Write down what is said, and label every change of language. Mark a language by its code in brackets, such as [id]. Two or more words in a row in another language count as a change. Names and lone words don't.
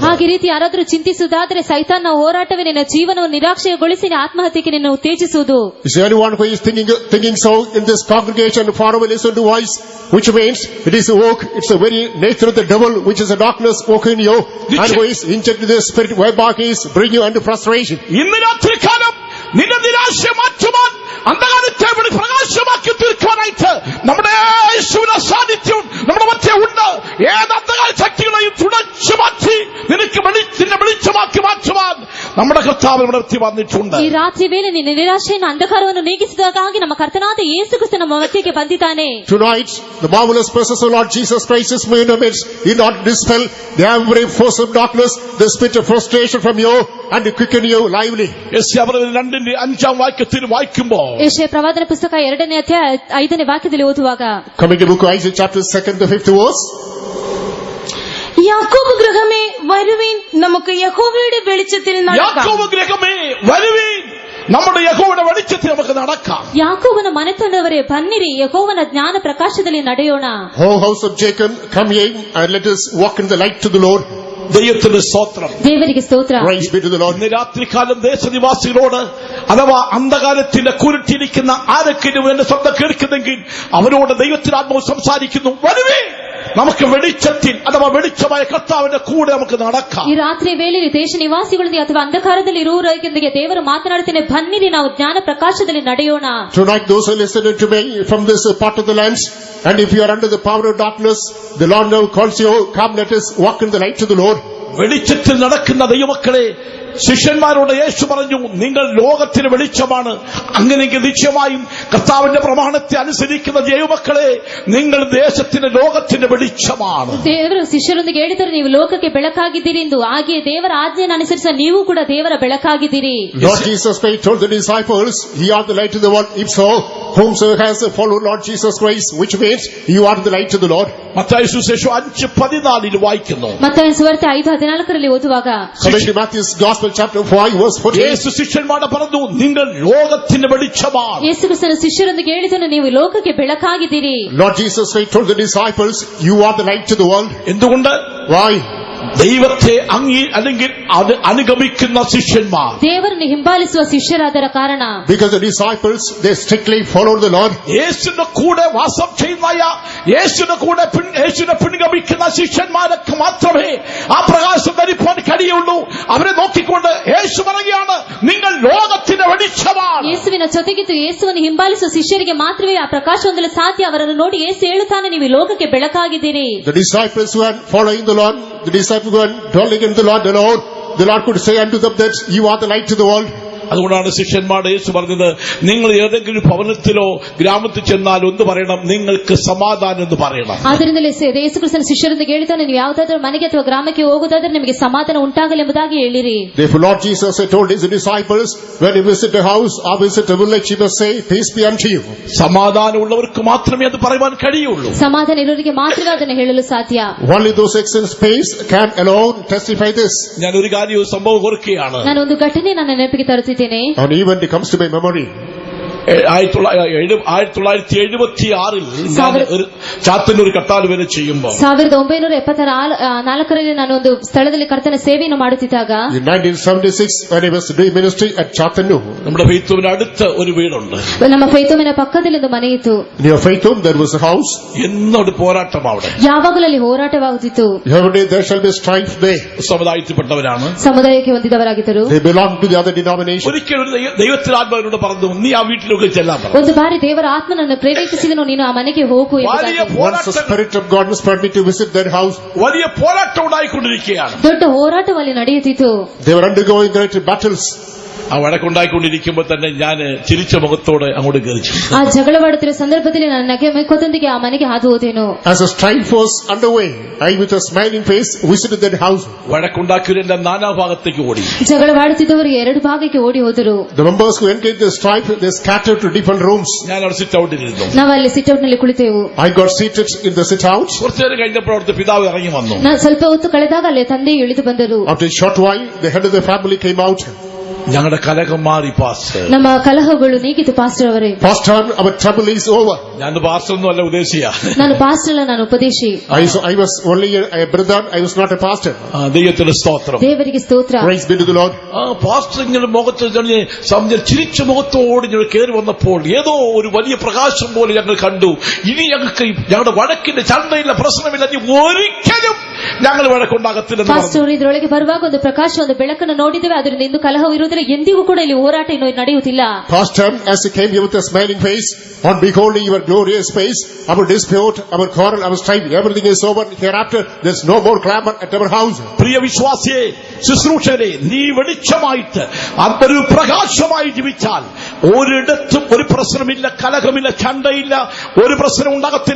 [kn] ಹಾಗೆ ರೀತಿ ಯಾರಾದರೂ ಚಿಂತಿಸುವುದಾದರೆ ಸೈತಾನ್ನ ಹೋರಾಟವೇ ನಿನ್ನ ಜೀವನವನ್ನು ನಿರಾಶೆಗೊಳಿಸಿ ಆತ್ಮಹತ್ಯೆಗೆ ನಿನ್ನ ಉತ್ತೇಜಿಸುವುದು. [en] Is there anyone who is thinking so in this congregation, far away listen to voice, which means it is a work, it's the very nature of the devil, which is a darkness work in you, and who is injected the spirit whereby he is bring you under frustration. [ml] ഇന്ന് രാത്രികാലം നിന്റെ നിരാശ മാറ്റുവാൻ, അന്ധകാരത്തെ പ്രകാശമാക്കി തീർക്കാനായിട്ട് നമ്മുടെ യേശുവിന്റെ സാന്നിധ്യം നമ്മുടെ മധ്യേ ഉണ്ട്. ഏത് അന്ധകാര ശക്തികളെയും തുടച്ചു മാറ്റി നിനക്ക് നിന്നെ വെളിച്ചമാക്കി മാറ്റുവാൻ നമ്മുടെ കർത്താവ് നമ്മുടെ മധ്യേ വന്നിട്ടുണ്ട്. [kn] ಈ ರಾತ್ರಿ ವೇಳೆ ನಿನ್ನ ನಿರಾಶೆಯನ್ನು ಅಂಧಕಾರವನ್ನು ನೀಗಿಸಿದಾಗಿ ನಮ್ಮ ಕರ್ತನಾದ ಯೇಸು ಕ್ರಿಸ್ತ ನಮ್ಮ ಮಧ್ಯಕ್ಕೆ ಬಂದಿದ್ದಾನೆ. [en] Tonight, the marvelous presence of Lord Jesus Christ is in our midst. He not dispel the every force of darkness, the spirit of frustration from you, and to quicken you lively. [ml] യെശയ്യാപ്രവചനം 2:5 വാക്യത്തിൽ വായിക്കുമ്പോൾ, [kn] ಯೆಶಾಯ ಪ್ರವಾದನ ಪುಸ್ತಕ 2ನೇ ಅಧ್ಯಾಯ 5ನೇ ವಾಕ್ಯದಲ್ಲಿ ಓದುವಾಗ, [en] Coming to book of Isaiah chapter 2 to 5th verse. [ml] യാക്കോബ് ഗൃഹമേ വരുവീൻ, നമുക്ക് യഹോവയുടെ വെളിച്ചത്തിൽ നടക്കാം. യാക്കോബ് ഗൃഹമേ വരുവീൻ, നമ്മുടെ യഹോവയുടെ വെളിച്ചത്തിൽ നമുക്ക് നടക്കാം. [kn] ಯಾಕೋಬನ ಮನೆತನದವರೇ ಬನ್ನಿರಿ, ಯೆಹೋವನ ಜ್ಞಾನ ಪ್ರಕಾಶದಲ್ಲಿ ನಡೆಯೋಣ. [en] O house of Jacob, come ye and let us walk in the light to the Lord. [ml] ദൈവത്തിന്റെ സ്തോത്രം. [kn] ದೇವರಿಗೆ ಸ್ತೋತ್ರ. [en] Praise be to the Lord. [ml] ഇന്ന് രാത്രികാലം ദേശനിവാസികളോട് അഥവാ അന്ധകാരത്തിന്റെ കുരുട്ടിരിക്കുന്ന ആരൊക്കെയും എന്റെ ശബ്ദം കേൾക്കുന്നെങ്കിൽ അവരോട് ദൈവത്തിന്റെ ആത്മാവ് സംസാരിക്കുന്നു, വരുവേ നമുക്ക് വെളിച്ചത്തിൽ അഥവാ വെളിച്ചമായ കർത്താവിന്റെ കൂടെ നമുക്ക് നടക്കാം. [kn] ಈ ರಾತ್ರಿ ವೇಳೆಯಲ್ಲಿ ದೇಶ ನಿವಾಸಿಗಳೊಂದಿಗೆ ಅಥವಾ ಅಂಧಕಾರದಲ್ಲಿ ಇರುವವರೊಂದಿಗೆ ದೇವರು ಮಾತನಾಡುತ್ತೇನೆ, ಬನ್ನಿರಿ ನಾವು ಜ್ಞಾನ ಪ್ರಕಾಶದಲ್ಲಿ ನಡೆಯೋಣ. [en] Tonight those who listen to me from this part of the lands, and if you are under the power of darkness, the Lord now calls you, come let us walk in the light of the Lord. [ml] വെളിച്ചത്തിൽ നടക്കുന്ന ദൈവമക്കളെ, ശിഷ്യന്മാരോട് യേശു പറഞ്ഞു, നിങ്ങൾ ലോകത്തിന് വെളിച്ചമാണ്. അങ്ങനെയെങ്കിൽ നിശ്ചയമായും കർത്താവിന്റെ പ്രമാണത്തെ അനുസരിക്കുന്ന ദൈവമക്കളെ, നിങ്ങൾ ദേശത്തിന് ലോകത്തിന്റെ വെളിച്ചമാണ്. [kn] ದೇವರು ಶಿಷ್ಯರೊಂದಿಗೆ ಹೇಳಿದರೆ ನೀವು ಲೋಕಕ್ಕೆ ಬೆಳಕಾಗಿದ್ದೀರಿ ಎಂದು. ಹಾಗೆಯೇ ದೇವರ ಆಜ್ಞೆಯನ್ನು ಅನುಸರಿಸ ನೀವು ಕೂಡ ದೇವರ ಬೆಳಕಾಗಿದ್ದೀರಿ. [en] Lord Jesus Christ told the disciples, "Ye are the light of the world. If so, whomsoever has followed Lord Jesus Christ," which means you are the light of the Lord. [ml] മത്തായി സുവിശേഷം 5:14 വായിക്കുന്നു. [kn] ಮತ್ತಾಯನ ಸುವಾರ್ತೆ 5:14 ಓದುವಾಗ, [en] Coming to Matthew's Gospel chapter 5 verse 14. [ml] യേശു ശിഷ്യന്മാരോട് പറഞ്ഞു, നിങ്ങൾ ലോകത്തിന്റെ വെളിച്ചമാണ്. [kn] ಯೇಸು ಕ್ರಿಸ್ತನ ಶಿಷ್ಯರೊಂದಿಗೆ ಹೇಳಿದನು, ನೀವು ಲೋಕಕ್ಕೆ ಬೆಳಕಾಗಿದ್ದೀರಿ. [en] Lord Jesus Christ told the disciples, "You are the light of the world." [ml] എന്തുകൊണ്ട്? [en] Why? [ml] ദൈവത്തെ അല്ലെങ്കിൽ അനുഗമിക്കുന്ന ശിഷ്യന്മാർ, [kn] ದೇವರನ್ನು ಹಿಂಬಾಲಿಸುವ ಶಿಷ್ಯರಾದರ ಕಾರಣ, [en] Because the disciples, they strictly followed the Lord. [ml] യേശുവിന്റെ കൂടെ വാസം ചെയ്യുന്ന, യേശുവിനെ പിൻഗമിക്കുന്ന ശിഷ്യന്മാർക്ക് മാത്രമേ ആ പ്രകാശം ധരിപ്പാൻ കഴിയുള്ളൂ. അവരെ നോക്കിക്കൊണ്ട് യേശു പറയുകയാണ്, നിങ്ങൾ ലോകത്തിന്റെ വെളിച്ചമാണ്. [kn] ಯೇಸುವಿನ ಜೊತೆಗಿದ್ದು ಯೇಸುವನ್ನು ಹಿಂಬಾಲಿಸುವ ಶಿಷ್ಯರಿಗೆ ಮಾತ್ರವೇ ಆ ಪ್ರಕಾಶ ಹೊಂದಲು ಸಾಧ್ಯ. ಅವರನ್ನು ನೋಡಿ ಯೇಸು ಹೇಳುತ್ತಾನೆ, ನೀವು ಈ ಲೋಕಕ್ಕೆ ಬೆಳಕಾಗಿದ್ದೀರಿ. [en] The disciples who are following the Lord, the disciples who are dwelling in the Lord alone, the Lord could say unto them that you are the light of the world. [ml] അതുകൊണ്ടാണ് ശിഷ്യന്മാരുടെ യേശു പറഞ്ഞത്, നിങ്ങൾ ഏതെങ്കിലും ഭവനത്തിലോ ഗ്രാമത്തിൽ ചെന്നാൽ ഒന്ന് പറയണം, നിങ്ങൾക്ക് സമാധാനം എന്ന് പറയണം. [kn] ಆದ್ದರಿಂದಲೇ ಯೇಸು ಕ್ರಿಸ್ತನ ಶಿಷ್ಯರೊಂದಿಗೆ ಹೇಳ್ತಾನೆ, ನೀವು ಯಾವುದಾದ್ರೂ ಮನೆಗೆ ಅಥವಾ ಗ್ರಾಮಕ್ಕೆ ಹೋಗುವುದಾದ್ರೆ ನಿಮಗೆ ಸಮಾಧಾನ ಉಂಟಾಗಲಿ ಎಂಬುದಾಗಿ ಹೇಳಿರಿ. [en] Therefore Lord Jesus had told his disciples, when you visit a house or visit a village, you must say, "Peace be unto you." [ml] സമാധാനമുള്ളവർക്ക് മാത്രമേ അത് പറയുവാൻ കഴിയുള്ളൂ. [kn] ಸಮಾಧಾನ ಇರುವವರಿಗೆ ಮಾತ್ರವೇ ಅದನ್ನು ಹೇಳಲು ಸಾಧ್ಯ. [en] Only those experienced peace can alone testify this. [ml] ഞാൻ ഒരു കാര്യം സംഭവം ഓർക്കുകയാണ്. [kn] ನಾನು ಒಂದು ಘಟನೆ ನನ್ನ ನೆನಪಿಗೆ ತರುತ್ತಿದ್ದೇನೆ. [en] An event comes to my memory. [ml] 1976 ഞാൻ ഒരു ചാത്തന്നൂർ കട്ടാൽ വരെ ചെയ്യുമ്പോൾ [kn] 1974 ನಾನು ಒಂದು ಸ್ಥಳದಲ್ಲಿ ಕರ್ತನ ಸೇವೆಯನ್ನು ಮಾಡುತ್ತಿದ್ದಾಗ, [en] In 1976, when I was doing ministry at Chattannur, [ml] നമ്മുടെ ഫെയ്ത്തുവിന് അടുത്ത് ഒരു വീടുണ്ട്. [kn] ನಮ್ಮ ಫೈತೋಮಿನ ಪಕ್ಕದಲ್ಲಿ ಒಂದು ಮನೆ ಇತ್ತು. [en] near Faithum there was a house. [ml] എന്നോട് പോരാട്ടം അവിടെ. [kn] ಯಾವಾಗಲೂ ಅಲ್ಲಿ ಹೋರಾಟವಾಗುತ್ತಿತ್ತು. [en] Every day there shall be strife there. [ml] സമുദായത്തിൽപ്പെട്ടവരാണ്. [kn] ಸಮುದಾಯಕ್ಕೆ ಹೊಂದಿದವರಾಗಿದ್ದರು. [en] They belong to the other denomination. [ml] ഒരിക്കലും ഒരു ദൈവത്തിലാത്മാവിനോട് പറഞ്ഞു, നീ ആ വീട്ടിലൊക്കെ ചെല്ലാൻ പറഞ്ഞു. [kn] ಒಂದು ಬಾರಿ ದೇವರ ಆತ್ಮನನ್ನು ಪ್ರೇರೇಪಿಸಿದನು, ನೀನು ಆ ಮನೆಗೆ ಹೋಗು ಎಂಬುದಾಗಿ. [en] Once the Spirit of God inspired me to visit that house. [ml] വലിയ പോരാട്ടം ഉണ്ടായിക്കൊണ്ടിരിക്കുകയാണ്. [kn] ದೊಡ್ಡ ಹೋರಾಟವಲ್ಲಿ ನಡೆಯುತ್ತಿತ್ತು. [en] They were undergoing great battles. [ml] ആ വഴക്കുണ്ടായിക്കൊണ്ടിരിക്കുമ്പോൾ തന്നെ ഞാൻ ചിരിച്ച മുഖത്തോടെ അങ്ങോട്ട് കയറിച്ചു. [kn] ಆ ಜಗಳವಾಡುತ್ತಿರುವ ಸಂದರ್ಭದಲ್ಲಿ ನಾನು ನಗೆ ಮುಖದೊಂದಿಗೆ ಆ ಮನೆಗೆ ಹಾದು ಹೋದೆನು. [en] As a strife was underway, I with a smiling face visited that house. [ml] വഴക്കുണ്ടാക്കിയവരെന്റെ നാനാഭാഗത്തേക്ക് ഓടി. [kn] ಜಗಳವಾಡುತ್ತಿದ್ದವರು ಎರಡು ಭಾಗಕ್ಕೆ ಓಡಿ ಹೋದರು. [en] The members who engaged the strife, they scattered to different rooms. [ml] ഞാൻ അവിടെ [en] sit out. [kn] ನಾವು ಅಲ್ಲಿ [en] sit out [kn] ನಲ್ಲಿ ಕುಳಿತೆವು. [en] I got seated in the sit out. [ml] കുറച്ചു നേരം കഴിഞ്ഞപ്പോൾ അവിടുത്തെ പിതാവ് ഇറങ്ങി വന്നു. [kn] ನಾನು ಸ್ವಲ್ಪ ಹೊತ್ತು ಕಳೆದಾಗ ಅಲ್ಲಿ ತಂದೆ ಇಳಿದು ಬಂದರು. [en] After a short while, the head of the family came out. [ml] ഞങ്ങളുടെ കലഹം മാറി പാസ്റ്റർ. [kn] ನಮ್ಮ ಕಲಹಗಳು ನೀಗಿತು ಪಾಸ್ಟರ್ ಅವರೇ. [en] Pastor, our trouble is over. [ml] ഞാൻ പാസ്റ്റർ ഒന്നും അല്ല, ഉദ്ദേശിയ. [kn] ನಾನು ಪಾಸ್ಟರ್ ಅಲ್ಲ, ನಾನು ಉಪದೇಶಿ. [en] I was only a brother. I was not a pastor. [ml] ദൈവത്തിന്റെ സ്തോത്രം. [kn] ದೇವರಿಗೆ ಸ್ತೋತ್ರ. [en] Praise be to the Lord. [ml] പാസ്റ്റർ ഇങ്ങനെ മുഖത്ത് ചിരിച്ച മുഖത്തോട് ഞങ്ങൾ കയറി വന്നപ്പോൾ ഏതോ ഒരു വലിയ പ്രകാശം പോലെ ഞങ്ങൾ കണ്ടു. ഇനി ഞങ്ങൾക്ക് ഞങ്ങളുടെ വഴക്കിന്റെ ചണ്ടയില്ല, പ്രശ്നമില്ല, ഇനി ഒരിക്കലും ഞങ്ങൾ വഴക്കുണ്ടാകത്തില്ലെന്ന് പറഞ്ഞു. [kn] ಪಾಸ್ಟರ್ ಇದರೊಳಗೆ ಬರುವಾಗ ಒಂದು ಪ್ರಕಾಶ, ಒಂದು ಬೆಳಕನ್ನು ನೋಡಿದ್ದೇವೆ. ಅದರಿಂದ ಇಂದು ಕಲಹವಿರುವುದಿಲ್ಲ, ಎಂದಿಗೂ ಕೂಡ ಇಲ್ಲಿ ಹೋರಾಟ ನಡೆಯುತ್ತಿಲ್ಲ. [en] Pastor, as he came here with a smiling face, on beholding your glorious face, our dispute, our quarrel, our strife, everything is over. Hereafter, there's no more clamor at our house. [ml] പ്രിയ വിശ്വാസിയെ, ശുശ്രൂഷരെ, നീ വെളിച്ചമായിട്ട് അതൊരു പ്രകാശമായി ജീവിച്ചാൽ ഒരിടത്തും ഒരു പ്രശ്നമില്ല, കലഹമില്ല, ചണ്ടയില്ല, ഒരു പ്രശ്നം ഉണ്ടാകത്തില്ല.